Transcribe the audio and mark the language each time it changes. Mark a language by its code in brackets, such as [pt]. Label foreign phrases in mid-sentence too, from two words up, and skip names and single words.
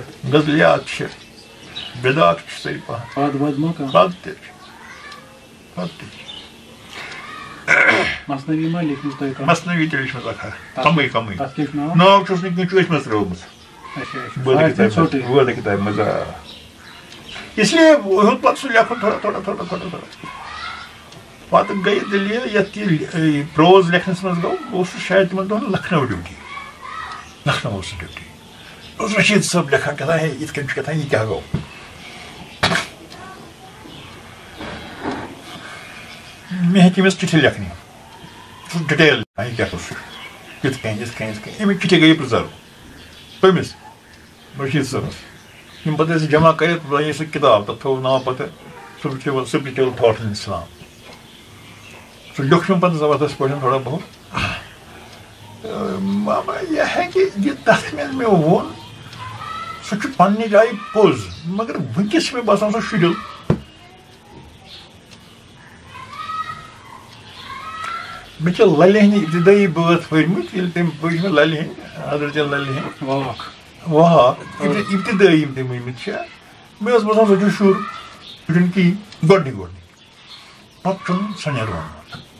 [ks] غزلیات چھِ بداعت چھِ صحیح پہن پاد واد ما کانٛہہ پتہٕ تہِ چھِ مثنوی ما لیکھمٕژ تۄہہِ کانٛہہ مثنوی تہِ لیچھمٕژ اکھ کمٕے کمٕے تتھ کیٛاہ چھُ ناو ناو چھُس نہٕ کینٛہہ چٲشمٕژ ترٲومٕژ اچھا اچھا وٲدٕ کِتابہِ منٛز [ur] اس لیے [ks] ہیوٚت پتہٕ سُہ لیکھُن تھوڑا تھوڑا تھوڑا تھوڑا تھوڑا پتہٕ گٔے دٔلیٖل یتھ یہِ پروز لیکھنس منٛز گوٚو بہٕ اوسُس شاید تِمن دۄہن لکھنو ڈیوٹی لکھنو اوس سُہ ڈیوٹی اوس رشیٖد صٲب لیکھان کیٛاہ ہے یِتھ کٔنۍ چھُ کیٛاہ یہِ کیٛاہ گوٚو مےٚ ہیٚکہِ أمِس چِٹھِ لیکھنہِ سُہ ڈِٹیل یہِ کیٛاہ اوس یِتھ کٔنۍ یِتھ کٔنۍ یِتھ کٔنۍ اَمِچ چِٹھِ گٔے پرٛزٲرو تٔمِس رشیٖد صٲبس یِم پتہٕ ٲسۍ جمع کٔرِتھ بنٲے سُہ کِتاب تتھ تھوٚو ناو پتہٕ سپرچُوَل تھاٹ اِن اِسلام سُہ لیوٚکھ مےٚ پتہٕ زبردست پٲٹھۍ [ur] تھوڑا بہت [ks] یہِ ہیٚکہِ یہِ تتھ منٛز مےٚ ووٚن سُہ چھُ پننہِ جایہِ پوٚز مگر وٕنکٮ۪س چھُ مےٚ باسان سُہ شُرِل مےٚ چھِ للہِ ہٕنٛدۍ ابتدٲیی بٲتھ پٔرمٕتۍ ییٚلہِ تٔمۍ پٔرۍ مےٚ للہِ ہٕنٛدۍ حضرت للہِ ہٕنٛدۍ واق ابتدٲیی یِم تٔمۍ ؤنمٕتۍ چھِ مےٚ اوس باسان سُہ چھُ شُر سُہ چھُنہٕ کِہیٖنۍ گۄڈنِکۍ پتہٕ چھُنہٕ سنیر ووٚنمُت